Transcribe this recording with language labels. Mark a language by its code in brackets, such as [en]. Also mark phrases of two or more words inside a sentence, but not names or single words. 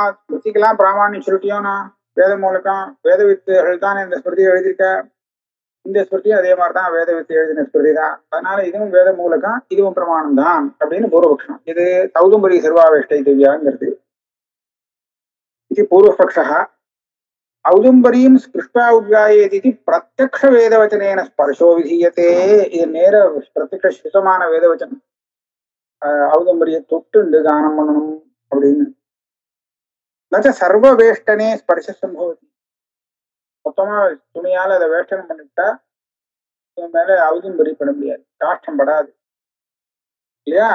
[ta] ஸ்மிருதிக்கெல்லாம் பிராமாண்யம் சொல்லிட்டியோனா வேத மூலக்கம் வேத வித்துகள் தான் இந்த ஸ்மிருதியை எழுதியிருக்க. இந்த ஸ்மிருதியும் அதே மாதிரிதான் வேத வித்து எழுதின ஸ்மிருதி தான். அதனால இதுவும் வேத மூலக்கம் இதுவும் பிரமாணம் தான் அப்படின்னு பூர்வபக்ஷம். இது சௌதும்பரி சர்வாவேஷ்டை திவ்யாங்கிறது. இது பூர்வபக்ஷ. [sa] औदुम्बरीं स्पृष्ट्वा उद्गायेति प्रत्यक्ष वेदवचनेन स्पर्शो विधीयते. [ta] இது நேர பிரத்யக்ஷ சுத்தமான வேதவச்சனம். औदुम्बरिயை தொட்டு கானம் பண்ணணும் அப்படின்னு. [sa] नच्च सर्व वेष्टने स्पर्श सम्भवति. [ta] மொத்தமா துணியால அதை வேஷ்டனம் பண்ணிட்டா மேல औदुम्बरी பண்ண முடியாது, காஷ்டம் படாது இல்லையா?